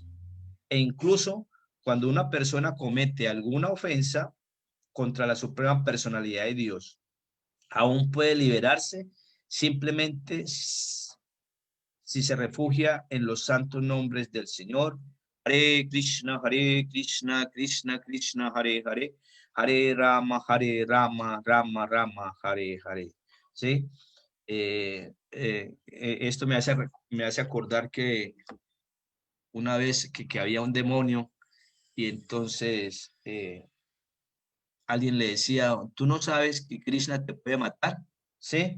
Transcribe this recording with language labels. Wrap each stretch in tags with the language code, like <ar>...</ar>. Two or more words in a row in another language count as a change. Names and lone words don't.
<es>E incluso cuando una persona comete alguna ofensa contra la suprema personalidad de Dios, aún puede liberarse simplemente si se refugia en los santos nombres del Señor. Hare Krishna, Krishna Krishna, Hare Hare, Hare Rama, Rama Rama, Hare Hare. ¿Sí? Esto me hace acordar que una vez que había un demonio, y entonces alguien le decía, ¿tú no sabes que Krishna te puede matar? ¿Sí?</es>